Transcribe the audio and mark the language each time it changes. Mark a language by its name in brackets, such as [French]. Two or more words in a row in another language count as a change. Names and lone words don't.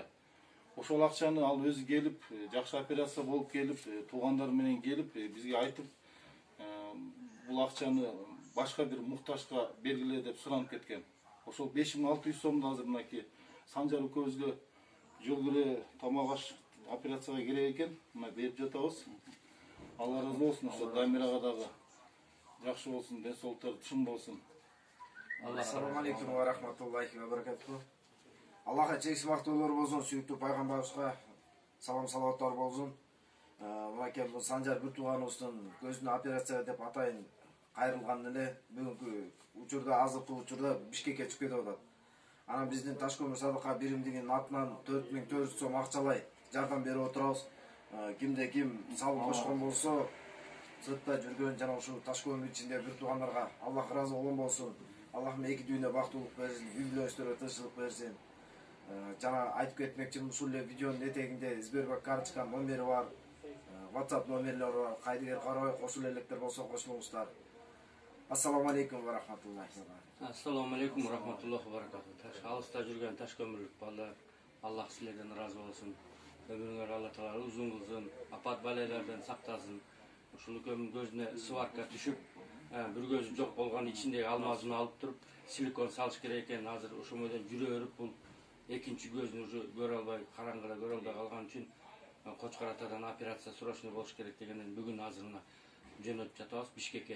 [Kyrgyz] Ошол акчаны ал өзү келип, жакшы операция болуп келип, туугандары менен келип, бизге айтып, бул акчаны башка бир муктажга бергиле деп суранып кеткен. Ошол 5600 сомду азыр мынакей Санжар экөөбүзгө жол кире тамак аш операцияга керек экен. Мына берип жатабыз. Алла ыраазы болсун, ошо Дамирага дагы жакшы болсун, ден соолуктары чың болсун. [Arabic] السلام عليكم ورحمة الله وبركاته. [Kyrgyz] Аллаха чексиз мактоолор болсун, сүйүктүү пайгамбарыбызга салам салаваттар болсун. Мынакей бул Санжар бир тууганыбыздын көзүнө операция деп атайын кайрылган эле бүгүнкү учурда, азыркы учурда Бишкекке чыгып кетип атат. Анан биздин Ташкөмүр Садака биримдигинин атынан 4400 сом акчалай жардам берип отурабыз. Кимде ким салып кошкон болсо, сыртта жүргөн жана ушул Ташкөмүр ичинде бир туугандарга Аллах ыраазы болгон болсун. Аллах эки дүйнө бактылык берсин, үй-бүлөсүнө тынччылык берсин. Жана айтып кетмекчимин, ушул эле видеонун этегинде Сбербанк карточка номери бар, WhatsApp номерлери бар. Кайдыгер карабай кошуло электер болсо кошулуңуздар. [Arabic] السلام عليكم ورحمة الله وبركاته. السلام عليكم ورحمة الله وبركاته. [Kyrgyz] Алыста жүргөн Ташкөмүрлүк балдар, Аллах силерден ыраазы болсун. Өмүрүңөр Алла таала узун кылсын, апат балайлардан сактасын. Ушул экөөмүн көзүнө сварка түшүп, бир көзү жок болгон ичиндеги алмазын алып туруп, силикон салыш керек экен. Азыр ошомодон жүрө берип бул экинчи көзүн уже көрө албай, караңгыда көрө албай калган үчүн Кочкор атадан операция срочный болуш керек дегенден бүгүн азырына жөнөтүп жатабыз Бишкекке.